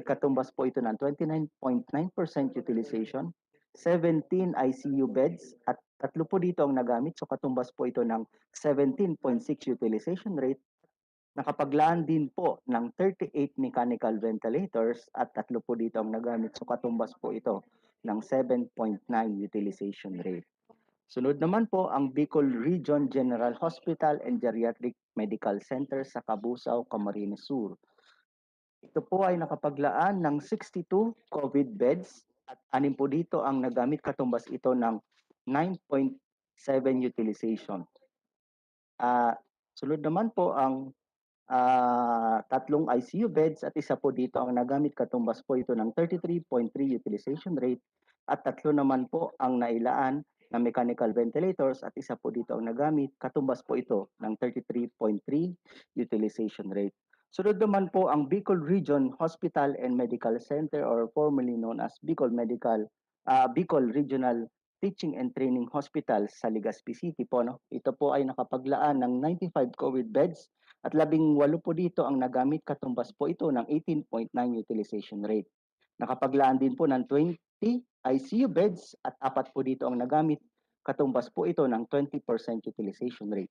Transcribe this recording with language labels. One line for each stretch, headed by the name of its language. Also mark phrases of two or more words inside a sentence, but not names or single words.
Filipino: Katumbas po ito ng 29.9% utilization, 17
English: ICU beds
Filipino: at 3 po dito ang nagamit. So katumbas po ito ng 17.6
English: utilization rate.
Filipino: Nakapaglaan din po ng 38
English: mechanical ventilators
Filipino: at 3 po dito ang nagamit. So katumbas po ito ng 7.9
English: utilization rate.
Filipino: Sunod naman po ang Bicol Region General Hospital and Geriatric Medical Center sa Cabusao, Camarines Sur. Ito po ay nakapaglaan ng 62
English: COVID beds
Filipino: at 6 po dito ang nagamit. Katumbas ito ng 9.7 utilization. Sunod naman po ang 3
English: ICU beds
Filipino: at 1 po dito ang nagamit. Katumbas po ito ng 33.3
English: utilization rate
Filipino: at 3 naman po ang nailaan na
English: mechanical ventilators
Filipino: at 1 po dito ang nagamit. Katumbas po ito ng 33.3
English: utilization rate.
Filipino: Sunod naman po ang Bicol Region Hospital and Medical Center
English: or formerly known as
Filipino: Bicol Regional Teaching and Training Hospital sa Legazpi City po. No? Ito po ay nakapaglaan ng 95
English: COVID beds
Filipino: at 18 po dito ang nagamit. Katumbas po ito ng 18.9
English: utilization rate.
Filipino: Nakapaglaan din po ng 20
English: ICU beds
Filipino: at 4 po dito ang nagamit. Katumbas po ito ng 20%
English: utilization rate.